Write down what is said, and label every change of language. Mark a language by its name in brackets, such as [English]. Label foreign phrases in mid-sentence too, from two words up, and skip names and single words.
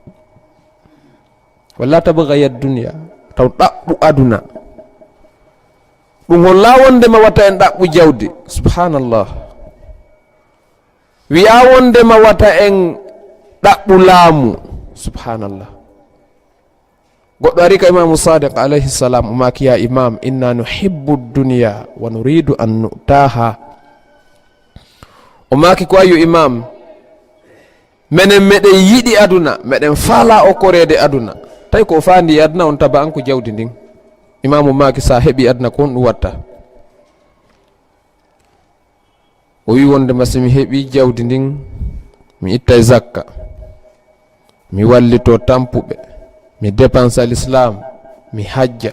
[Arabic] ولا تبغي الدنيا, [Fula] taw ɗaɓɓu aduna ɗum holla wondema wata en ɗaɓɓu jawdi. Subhanallah. Wi'a wondema wata en ɗaɓɓu laamu. Subhanallah. Goɗɗo ari ka Imamu Sadiq [Arabic] عليه السلام [Fula] o maki, [Arabic] يا إمام إنا نحب الدنيا ونريد أن نعطاها. [Fula] O maki ko ayo imam, menen meɗen yiɗi aduna, meɗen faala o korede aduna, tawi ko fandi aduna on taba an ko jawdi ndin. Imamu maki, sa heɓi aduna ko on ɗum watta? O wi wondema somi heɓi jawdi ndin, mi ittay zakka, mi wallito tampuɓe, mi dépensa l'islam, mi hajja.